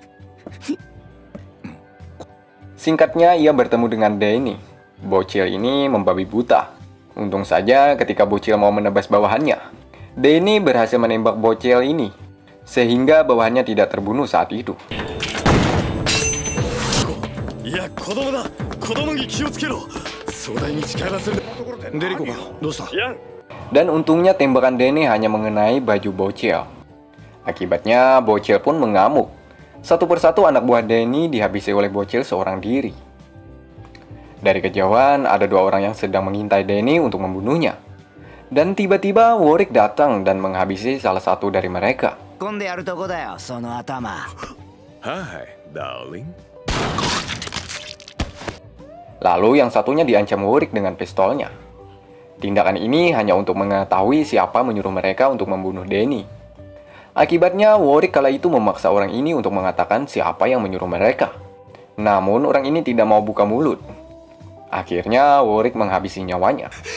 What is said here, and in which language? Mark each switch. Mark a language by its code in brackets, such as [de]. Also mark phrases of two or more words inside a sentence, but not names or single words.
[id] Singkatnya, ia bertemu dengan Denny. Bocil ini membabi buta. Untung saja ketika Bocil mau menebas bawahannya, Denny berhasil menembak Bocil ini, sehingga bawahannya tidak terbunuh saat itu. [ja] いや子供だ子供に気をつけろ壮大に近寄らせるデリコがどうした [id] Dan untungnya tembakan Denny hanya mengenai baju Bocil. Akibatnya Bocil pun mengamuk. Satu persatu anak buah Denny dihabisi oleh Bocil seorang diri. Dari kejauhan ada dua orang yang sedang mengintai Denny untuk membunuhnya. Dan tiba-tiba Warwick datang dan menghabisi salah satu dari mereka. [ja] はいダーリン [id] Lalu yang satunya diancam Warwick dengan pistolnya. Tindakan ini hanya untuk mengetahui siapa menyuruh mereka untuk membunuh Denny. Akibatnya Warwick kala itu memaksa orang ini untuk mengatakan siapa yang menyuruh mereka. Namun orang ini tidak mau buka mulut. Akhirnya Warwick menghabisi nyawanya.